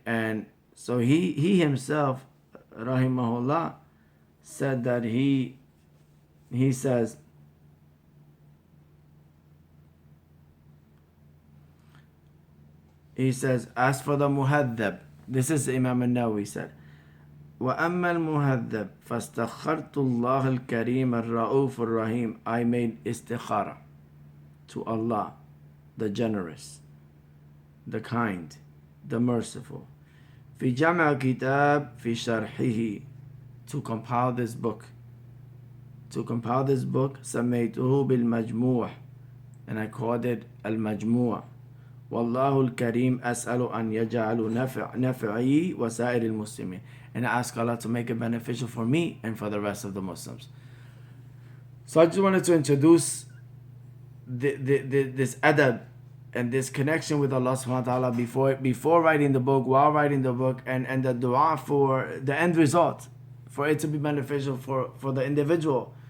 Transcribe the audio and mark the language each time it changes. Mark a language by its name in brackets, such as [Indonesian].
[English] And so he himself, rahimahullah, said that he says, as for the muhaddab, this is Imam al-Nawawi said, [Arabic] وَأَمَّا الْمُهَذَّبْ فَاسْتَخَّرْتُ اللَّهَ الْكَرِيمَ الرَّؤُوفُ الرَّحِيمَ. [English] I made istikhara to Allah, the generous, the kind, the merciful. [Arabic] في جمع كتاب في شرحه, [English] to compile this book. [Arabic] سميته بالمجموع, [English] and I called it المجموع. [Arabic] والله الكريم أسأل أن يجعل نفعي وسائر المسلمين. [English] And I ask Allah to make it beneficial for me and for the rest of the Muslims. So I just wanted to introduce this adab and this connection with Allah subhanahu wa ta'ala before writing the book, while writing the book, and the dua for the end result, for it to be beneficial for the individual.